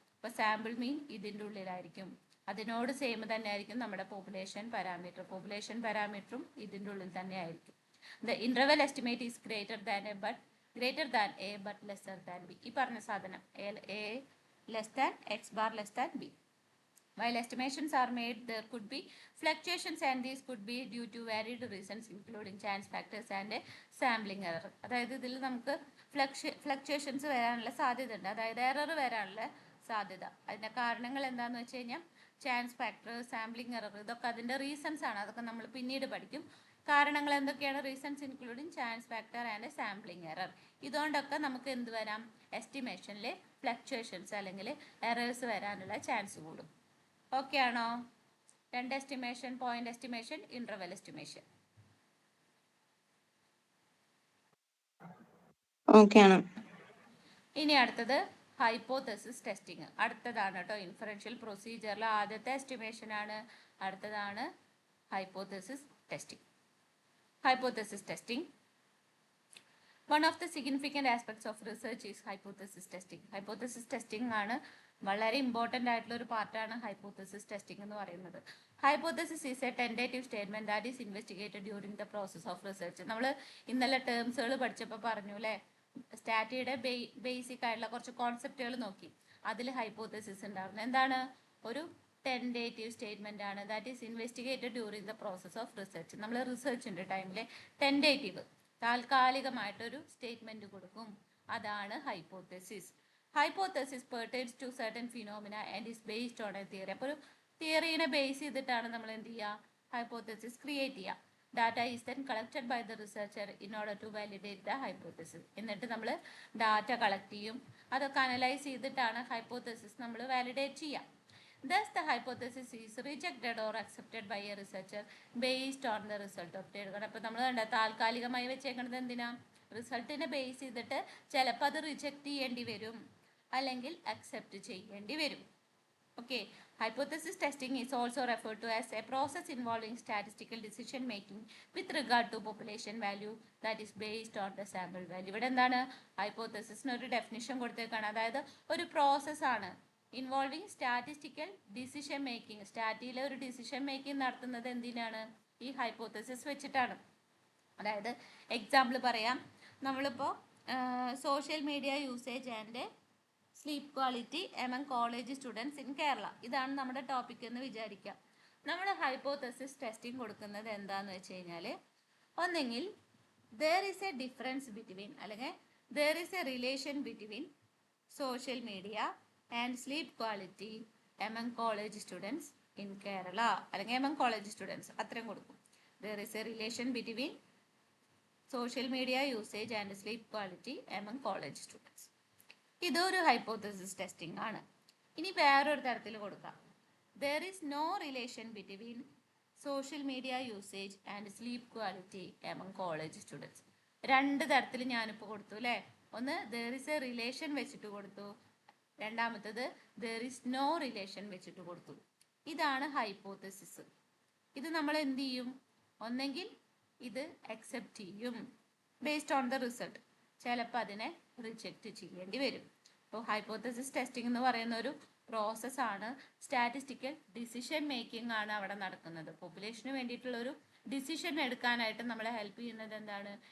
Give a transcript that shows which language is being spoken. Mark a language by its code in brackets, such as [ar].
[ml] അപ്പോൾ സാമ്പിൾ മീൻ ഇതിൻ്റെ ഉള്ളിലായിരിക്കും. അതിനോട് സെയിം തന്നെ ആയിരിക്കും നമ്മുടെ പോപ്പുലേഷൻ പാരാമീറ്റർ. പോപ്പുലേഷൻ പാരാമീറ്ററും ഇതിൻ്റെ ഉള്ളിൽ തന്നെ ആയിരിക്കും. [en] The interval estimate is greater than A but lesser than B. [ml] ഈ പറഞ്ഞ സാധനം [en] A less than X bar less than B. While estimations are made, there could be fluctuations and these could be due to varied reasons including chance factors and sampling error. [ml] അതായത് ഇതിൽ നമുക്ക് fluctuations വരാനുള്ള സാധ്യത ഉണ്ട്, അതായത് error വരാനുള്ള സാധ്യത. അതിൻ്റെ കാരണങ്ങൾ എന്താണെന്ന് വെച്ച് കഴിഞ്ഞാൽ ചാൻസ് ഫാക്ടർ, സാമ്പിളിംഗ് എറർ, ഇതൊക്കെ അതിൻ്റെ റീസൺസ് ആണ്. അതൊക്കെ നമ്മൾ പിന്നീട് പഠിക്കും. കാരണങ്ങൾ എന്തൊക്കെയാണ്, reasons including chance factor and sampling error. ഇതുകൊണ്ടൊക്കെ നമുക്ക് എന്ത് വരാം, എസ്റ്റിമേഷനിൽ ഫ്ലക്ച്വേഷൻസ് അല്ലെങ്കിൽ എറേഴ്സ് വരാനുള്ള ചാൻസ് കൂടും. ഓക്കെ ആണോ? രണ്ട് estimation, point estimation, interval estimation. ഇനി അടുത്തത് ഹൈപ്പോതെസിസ് ടെസ്റ്റിംഗ്. അടുത്തതാണ് കേട്ടോ ഇൻഫറൻഷ്യൽ പ്രൊസീജിയറിൽ ആദ്യത്തെ എസ്റ്റിമേഷൻ ആണ്. അടുത്തതാണ് hypothesis testing. [en] Hypothesis testing, one of the significant aspects of research is hypothesis testing. [ml] Hypothesis testing ആണ് വളരെ ഇമ്പോർട്ടൻ്റ് ആയിട്ടുള്ള ഒരു പാർട്ടാണ് ഹൈപ്പോതെസിസ് ടെസ്റ്റിംഗ് എന്ന് പറയുന്നത്. [en] Hypothesis is a tentative statement that is investigated during the process of research. [ml] നമ്മൾ ഇന്നലെ ടേംസുകൾ പഠിച്ചപ്പോൾ പറഞ്ഞു അല്ലേ, സ്റ്റാറ്റിയുടെ ബേസിക് ആയിട്ടുള്ള കുറച്ച് കോൺസെപ്റ്റുകൾ നോക്കി, അതിൽ ഹൈപ്പോതെസിസ് ഉണ്ടായിരുന്നു. [en] എന്താണ്, ഒരു tentative statement ആണ് that is investigated during the process of research. [ml] നമ്മൾ റിസർച്ചിൻ്റെ ടൈമിൽ ടെൻറ്റേറ്റീവ്, താൽക്കാലികമായിട്ടൊരു സ്റ്റേറ്റ്മെന്റ് കൊടുക്കും, അതാണ് hypothesis. [en] Hypothesis pertains to certain phenomena and is based on a theory. [ml] അപ്പോൾ ഒരു തിയറീനെ ബേസ് ചെയ്തിട്ടാണ് നമ്മൾ എന്ത് ചെയ്യുക, ഹൈപ്പോതെസിസ് ക്രിയേറ്റ് ചെയ്യുക. [en] Data is then collected by the researcher in order to validate the hypothesis. [ml] എന്നിട്ട് നമ്മൾ ഡാറ്റ കളക്ട് ചെയ്യും, അതൊക്കെ അനലൈസ് ചെയ്തിട്ടാണ് ഹൈപ്പോതെസിസ് നമ്മൾ വാലിഡേറ്റ് ചെയ്യുക. [en] Thus, the hypothesis is rejected or accepted by a researcher based on the result obtained. [ml] അപ്പോൾ നമ്മൾ കണ്ട താൽക്കാലികമായി വെച്ചേക്കുന്നത് എന്തിനാ, റിസൾട്ടിനെ ബേസ് ചെയ്തിട്ട് ചിലപ്പോൾ അത് റിജക്റ്റ് ചെയ്യേണ്ടി വരും അല്ലെങ്കിൽ അക്സെപ്റ്റ് ചെയ്യേണ്ടി വരും. [en] Okay, hypothesis testing is also referred to as a process involving statistical decision making with regard to population value that is based on the sample value. [ml] ഇവിടെ എന്താണ്, ഹൈപ്പോതെസിസിന് ഒരു ഡെഫിനിഷൻ കൊടുത്തേക്കാണ്. അതായത് ഒരു പ്രോസസ്സാണ് ഇൻവോൾവിങ് സ്റ്റാറ്റിസ്റ്റിക്കൽ ഡിസിഷൻ മേക്കിംഗ്. സ്റ്റാറ്റിയിലെ ഒരു decision making നടത്തുന്നത് എന്തിനാണ്, ഈ ഹൈപ്പോതെസിസ് വെച്ചിട്ടാണ്. അതായത് എക്സാമ്പിൾ പറയാം, നമ്മളിപ്പോൾ [en] Social media usage and sleep quality among college students in Kerala. [ml] ഇതാണ് നമ്മുടെ ടോപ്പിക് എന്ന് വിചാരിക്കാം. നമ്മൾ ഹൈപ്പോത്തസിസ് ടെസ്റ്റിംഗ് കൊടുക്കുന്നത് എന്താന്ന് വെച്ച് കഴിഞ്ഞാൽ, ഒന്നെങ്കിൽ [en] there is a difference between [ml] അല്ലെങ്കിൽ [en] there is a relation between social media and sleep quality among college students in Kerala [ml] അല്ലെങ്കിൽ [en] among college students [ml] അത്രയും കൊടുക്കും. [en] there is a relation between social media usage and sleep quality among college students. [ml] ഇതൊരു hypothesis testing ആണ്. ഇനി വേറൊരു തരത്തിൽ കൊടുക്കാം. [en] there is no relation between social media usage and sleep quality among college students. [ml] രണ്ട് തരത്തിൽ ഞാനിപ്പോൾ കൊടുത്തു അല്ലേ. ഒന്ന് [en] there is a relation [ml] വെച്ചിട്ട് കൊടുത്തു, രണ്ടാമത്തത് [en] there is no relation [ml] വെച്ചിട്ട് കൊടുത്തു. ഇതാണ് ഹൈപ്പോത്തസിസ്. ഇത് നമ്മൾ എന്ത് ചെയ്യും? ഒന്നെങ്കിൽ ഇത് അക്സെപ്റ്റ് ചെയ്യും [en] based on the result, [ml] ചിലപ്പോൾ അതിനെ റിജക്റ്റ് ചെയ്യേണ്ടി വരും. അപ്പോൾ ഹൈപ്പോത്തസിസ് ടെസ്റ്റിംഗ് എന്ന് പറയുന്ന ഒരു പ്രോസസ്സാണ്. സ്റ്റാറ്റിസ്റ്റിക്കൽ ഡിസിഷൻ മേക്കിംഗ് ആണ് അവിടെ നടക്കുന്നത്. പോപ്പുലേഷന് വേണ്ടിയിട്ടുള്ള ഒരു ഡിസിഷൻ എടുക്കാനായിട്ട് നമ്മളെ ഹെൽപ്പ് ചെയ്യുന്നത് എന്താണ്?